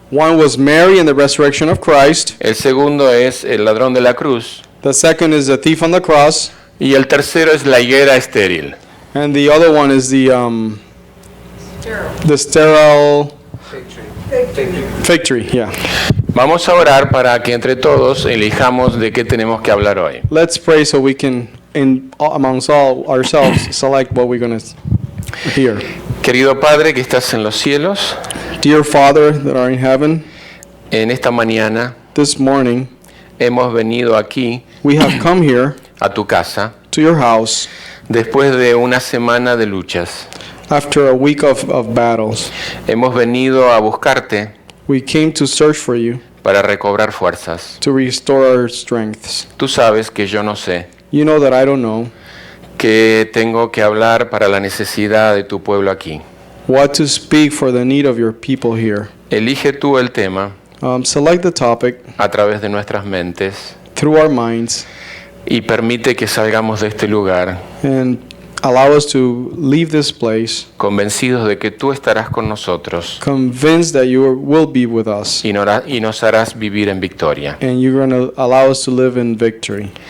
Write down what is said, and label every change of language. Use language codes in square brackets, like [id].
[en] One was Mary and the resurrection of Christ. [es] El segundo es el ladrón de la cruz. [en] The second is the thief on the cross. [es] Y el tercero es la higuera estéril. [en] And the other one is the sterile fig tree. Yeah. [es] Vamos a orar para que entre todos elijamos de qué tenemos que hablar hoy. [en] Let's pray so we can amongst all ourselves, select what we're going to hear. [es] Querido Padre que estás en los cielos, [en] Dear Father that are in heaven, [es] en esta mañana [en] this morning [es] hemos venido aquí [en] we have come here [es] a tu casa [en] to your house [es] después de una semana de luchas. [en] after a week of battles. [es] Hemos venido a buscarte [en] We came to search for you, [es] para recobrar fuerzas. [en] to restore our strengths. [es] Tú sabes que yo no sé [en] You know that I don't know [es] qué tengo que hablar para la necesidad de tu pueblo aquí. [en] what to speak for the need of your people here. [es] Elige tú el tema [en] Select the topic [es] a través de nuestras mentes [en] through our minds [es] y permite que salgamos de este lugar [en] and allow us to leave this place [es] convencidos de que tú estarás con nosotros [en] convinced that you will be with us [es] y nos harás vivir en victoria. [en] and you're going to allow us to live in victory.